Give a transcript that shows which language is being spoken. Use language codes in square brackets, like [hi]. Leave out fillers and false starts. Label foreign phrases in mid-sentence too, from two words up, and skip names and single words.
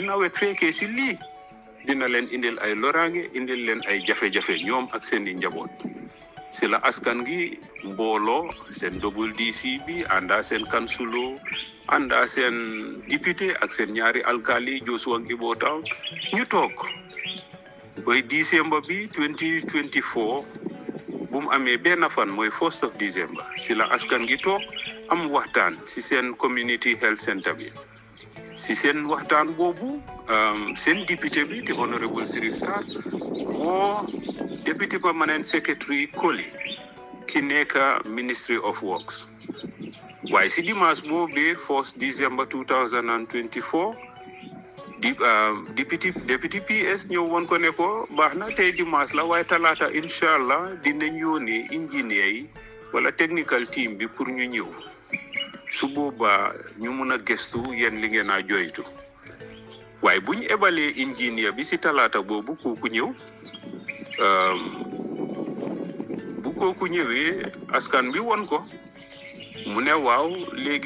[wo] nawet fekkee si lii dina leen indil ay loraange indil leen ay jafe-jafe ñoom ak seeni njaboot si la askan gi mbooloo seen [en] double DC [wo] bi àndaa seen kansulo àndaa seen député ak seen ñaari alkali Jeshwang Ebo Town ñu toog boy décembre bi 2024 bu mu amee benn fan mooy [en] 1st of December [wo] si la askan gi toog am waxtaan si seen [en] community health center [wo] bi si seen waxtaan boobu seen député bi di honorable Sirif Sarr woo [en] deputy permanent secretary [wo] Koli ki nekk Ministry of Works waaye si dimanche boobu [en] 1st December [wo] 2024 [en] deputy PS [wo] ñëw woon ko ne ko baax na tey dimanche la waaye talaata [ar] incha allah [wo] dinañ yónnee ingénieur yi wala [en] technical team [wo] bi pour ñu ñëw su boobaa ñu mun a gëstu yéen li ngeen a joytu waaye bu ñu ebalee ingénieur bi si talaata boobu kooku ñëw bu kooku ñëwee askan bi won ko mu ne waaw léegi